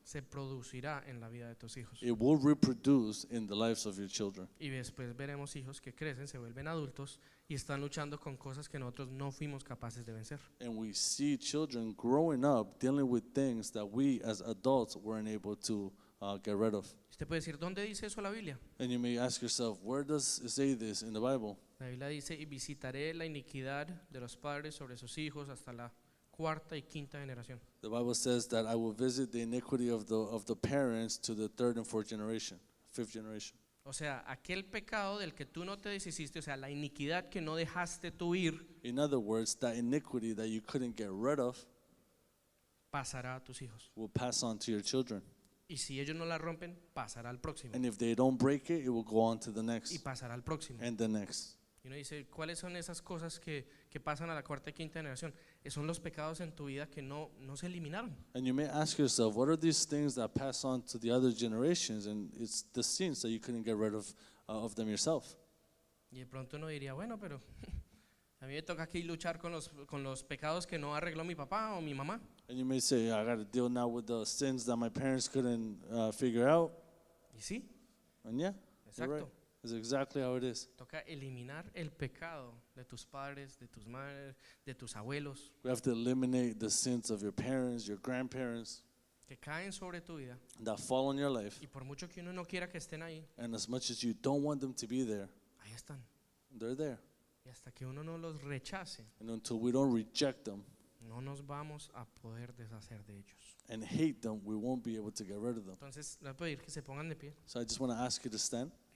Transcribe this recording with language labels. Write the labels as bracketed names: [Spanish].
[Spanish] se producirá en la vida de tus hijos. [English] it will reproduce in the lives of your children. [Spanish] Y después veremos hijos que crecen, se vuelven adultos y están luchando con cosas que nosotros no fuimos capaces de vencer. [English] And we see children growing up dealing with things that we as adults weren't able to get rid of. [Spanish] Usted puede decir, ¿dónde dice eso la Biblia? [English] And you may ask yourself, where does it say this in the Bible? [Spanish] La Biblia dice, y visitaré la iniquidad de los padres sobre sus hijos hasta la cuarta y quinta generación. [English] The Bible says that I will visit the iniquity of the parents to the third and fourth generation, fifth generation. [Spanish] O sea, aquel pecado del que tú no te deshiciste, o sea, la iniquidad que no dejaste tú ir, [English] In other words, that iniquity that you couldn't get rid of [Spanish] pasará a tus hijos. [English] will pass on to your children. [Spanish] Y si ellos no la rompen, pasará al próximo. [English] And if they don't break it, it will go on to the [Spanish] Y [English] next [Spanish] pasará al próximo. [English] and the next. [Spanish] Y uno dice, ¿cuáles son esas cosas que pasan a la cuarta y quinta generación? Son los pecados en tu vida que no se eliminaron. [English] And you may ask yourself, what are these things that pass on to the other generations? And it's the sins that you couldn't get rid of them yourself. [Spanish] Y de pronto uno diría, bueno, pero a mí me toca aquí luchar con los pecados que no arregló mi papá o mi mamá. [English] And you may say, I got to deal now with the sins that my parents couldn't figure out. [Spanish] Y sí, [English] And yeah, you're right. [Spanish] exacto. [English] It's exactly how it is. [Spanish] Toca eliminar el pecado de tus padres, de tus madres, de tus abuelos, [English] We have to eliminate the sins of your parents, your grandparents [Spanish] que caen sobre tu vida. [English] that fall on your life. [Spanish] Y por mucho que uno no quiera que estén ahí, [English] And as much as you don't want them to be there, [Spanish] ahí están. [English] they're there. [Spanish] Y hasta que uno no los rechace, [English] And until we don't reject them [Spanish] no nos vamos a poder deshacer de ellos. [English] and hate them, we won't be able to get rid of them. [Spanish] Entonces, les voy a pedir que se pongan de pie. [English] So I just want to ask you to stand,